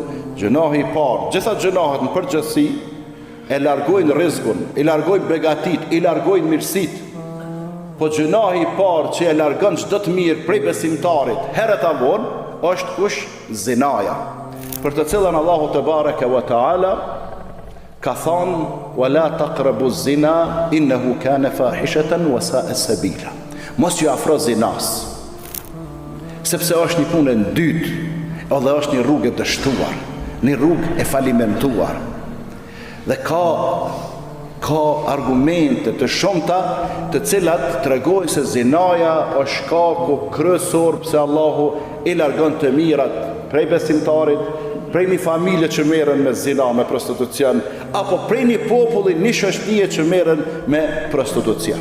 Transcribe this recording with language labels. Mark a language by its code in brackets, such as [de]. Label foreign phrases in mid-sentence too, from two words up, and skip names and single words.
[sq] Gjunahi i parë, gjitha gjunahet në përgjithësi e largojnë rrezikun, i largojnë begatit, i largojnë mirësit. Po gjunahi i parë që e largon çdo të mirë prej besimtarit herët a vonë është kush? Zinaja, për të cilën Allahu [ar] تبارك وتعالى [sq] ka thonë: [ar] ولا تقربوا الزنا إنه كان فاحشة وساء سبيلا. [sq] Mos ju afro zinas, sepse është një punë e dytë, edhe është një rrugë e dështuar, një rrugë e falimentuar. Dhe ka argumente të shumta të cilat tregojnë se zinaja është shkaku kryesor pse Allahu i largon të mirat prej besimtarit, prej një familje që merren me zina, me prostitucion, apo prej një populli, një shoqërie që merren me prostitucion.